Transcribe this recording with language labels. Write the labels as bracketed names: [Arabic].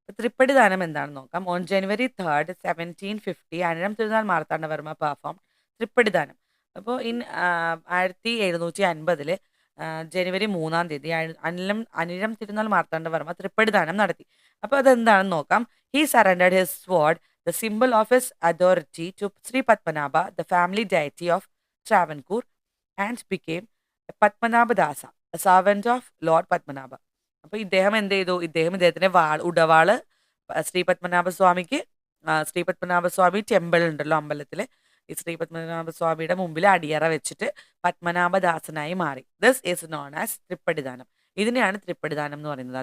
[Malayalam] തൃപ്പടിദാനം എന്താണെന്ന് നോക്കാം. [English] On January 3rd, 1750 Anizham Thirunal Marthanda Varma perform Thrippadidanam. [Malayalam] അപ്പോൾ 1750 ജനുവരി 3-ാം തീയതി അനിഴം തിരുനാൾ മാർത്താണ്ഡവർമ്മ തൃപ്പടിദാനം നടത്തി. അപ്പോൾ അതെന്താണെന്ന് നോക്കാം. [English] He surrendered his sword, the symbol of his authority, to Sri Padmanabha, the family deity of Travancore, and became Padmanabhadasa, a servant of Lord Padmanabha. [Malayalam] അപ്പോൾ ഇദ്ദേഹം എന്ത് ചെയ്തു? ഇദ്ദേഹത്തിന്റെ ഉടവാള് ശ്രീ പത്മനാഭസ്വാമിക്ക് ശ്രീ പത്മനാഭസ്വാമി ടെമ്പിൾ ഉണ്ടല്ലോ അമ്പലത്തില്, ഈ ശ്രീ പത്മനാഭസ്വാമിയുടെ മുമ്പിൽ അടിയറ വെച്ചിട്ട് പത്മനാഭദാസനായി മാറി. [English] this is known as [Malayalam] തൃപ്പടിദാനം. ഇതിനെയാണ് തൃപ്പടിദാനം എന്ന് പറയുന്നത്.